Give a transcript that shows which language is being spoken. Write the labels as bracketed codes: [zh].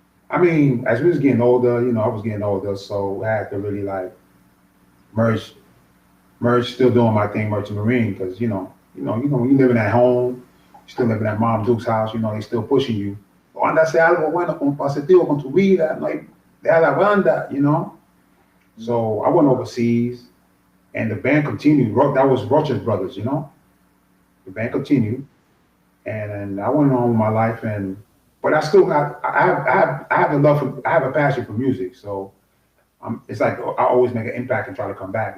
[en] I mean, as we was getting older, I was getting older, so I had to really like merge, still doing my thing, merchant marine, because when you living at home, still living at Mom Duke's house, they still pushing you. [es] O anda a hacer algo bueno con positivo con tu vida, no hay, deja la banda. Mm. [en] So I went overseas, and the band continued. That was Roger's brothers. The band continued, and I went on with my life, but I still got, I have a love for, I have a passion for music. So it's like I always make an impact and try to come back.